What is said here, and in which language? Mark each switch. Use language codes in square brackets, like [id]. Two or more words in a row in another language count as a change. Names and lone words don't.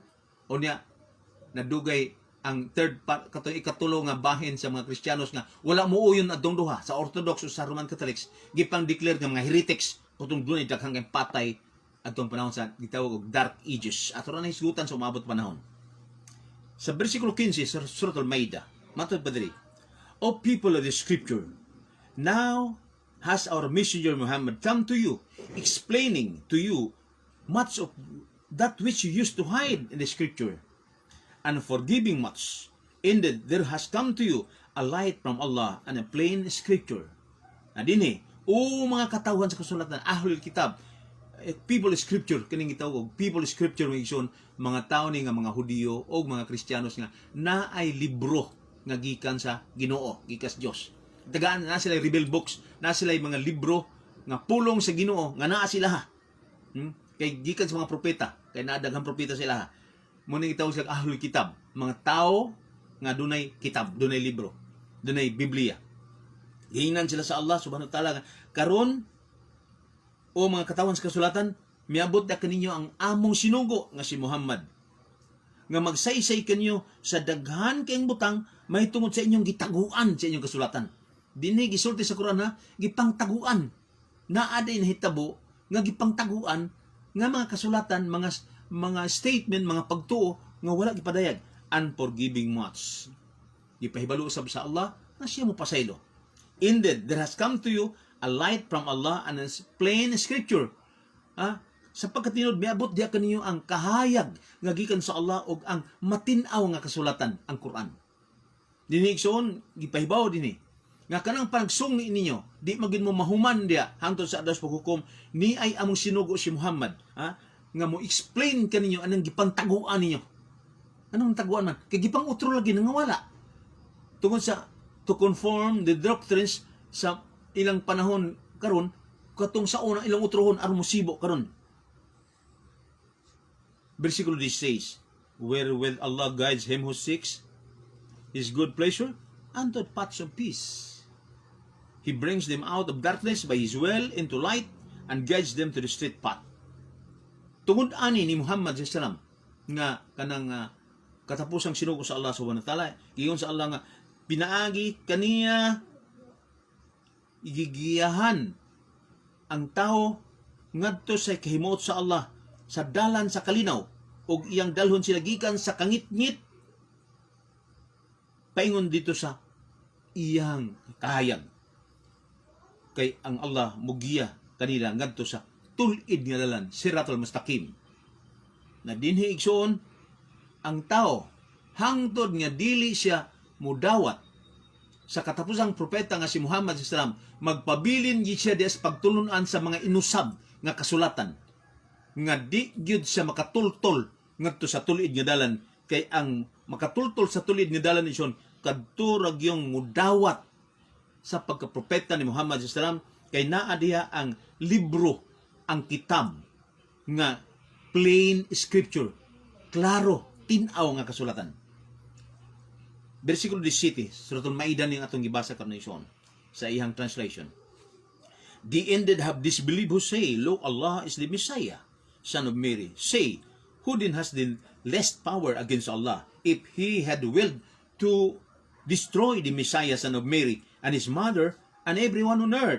[ceb] O niya nadugay ang ikatulo nga bahin sa mga Kristiyanos nga wala muuyon adtong duha sa Orthodox o sa Roman Catholics gipang declare nga mga heretics kutong dunay daghang kay patay adtong panahon sa gitawag og Dark Ages. Ato ra na hisgutan sa umabot panahon. Sa bersikulo 15 sa Surah Al-Maidah, matod pa diri, [en] O people of the Scripture, now has our messenger Muhammad come to you, explaining to you much of that which you used to hide in the Scripture, and forgiving much. Indeed, there has come to you a light from Allah and a plain Scripture. [ceb] Na dinhi, o mga katawhan sa kasulatan, [ar] أهل الكتاب, [en] people scripture, [ceb] kining gitawag [en] people scripture [ceb] may ison, mga tao ni nga mga Hudiyo o mga Kristiyanos nga na ay libro nga gikan sa Ginoo, gikas Dios. Tagaan na sila [en] rebel books, [ceb] na sila mga libro nga pulong sa Ginoo nga naa sila ha. Kay gikan sa mga propeta, kay naadaghang propeta sila ha. Mo ning gitawag sa [ar] أهل الكتاب, [ceb] mga tao nga dunay kitab, dunay libro, dunay Biblia. Giingnan sila sa Allah [ar] سبحانه وتعالى [ceb] karon o mga katawan sa kasulatan, miabot na kaninyo ang among sinugo nga si Muhammad. Nga magsaysay kanyo sa daghan kayong butang may tungod sa inyong gitaguan sa inyong kasulatan. Dinhi gisulti sa Quran ha, gipangtaguan. Naa day nahitabo nga gipangtaguan nga mga kasulatan, mga statement, mga pagtuo nga wala gipadayag. [en] Unforgiving much. [ceb] Gipahibalo usab sa Allah nga siya mo pasaylo. [en] Indeed, there has come to you a light from Allah and a plain scripture. [ceb] Sapagkat tinod miabot diha kaninyo ang kahayag nga gikan sa Allah ug ang matin-aw nga kasulatan, ang Quran. Dinhi igsoon gipahibaw dinhi nga kanang pagsungni ninyo di magin mo mahuman diha hangtod sa adas paghukom ni ay among sinugo si Muhammad, nga mo explain kaninyo anang gipantaguan ninyo. Anong taguan man? Kay gipang utro lagi nga wala. Tungod sa [en] to conform the doctrines [ceb] sa ilang panahon karon katong sa unang ilang utrohon aron musibo karon. Versikulo 16, [en] wherewith Allah guides him who seeks His good pleasure unto paths of peace. He brings them out of darkness by His will into light and guides them to the straight path. [ceb] Tungod ani ni Muhammad sallallahu nga kanang katapusang sinugo sa Allah [ar] سبحانه وتعالى, [ceb] giyon sa Allah nga pinaagi kaniya igigiyahan ang tao ngadto sa kahimot sa Allah sa dalan sa kalinaw ug iyang dalhon sila gikan sa kangit-ngit paingon dito sa iyang kahayag. Kay ang Allah mugiya kanila ngadto sa tulid nga dalan, [ar] الصراط المستقيم. [ceb] Na dinhi igsoon ang tao hangtod nga dili siya mudawat sa katapusang propeta nga si Muhammad [ar] صلى الله عليه وسلم, [ceb] magpabilin gid siya des pagtulunan sa mga inusab nga kasulatan nga di gyud siya makatultol ngadto sa tulid nga dalan. Kay ang makatultol sa tulid nga dalan ison kadto ra gyung mudawat sa pagkapropeta ni Muhammad [ar] صلى الله عليه وسلم, [ceb] kay naa diha ang libro, ang kitab nga [en] plain scripture, [ceb] klaro, tin-aw nga kasulatan. Versikulo 17, Suratul Maidah ning atong gibasa karon sa ihang translation. [en] The ended have disbelieved who say, Lo, Allah is the Messiah, son of Mary. Say, who then has the less power against Allah, if He had willed to destroy the Messiah, son of Mary, and His mother, and everyone on earth?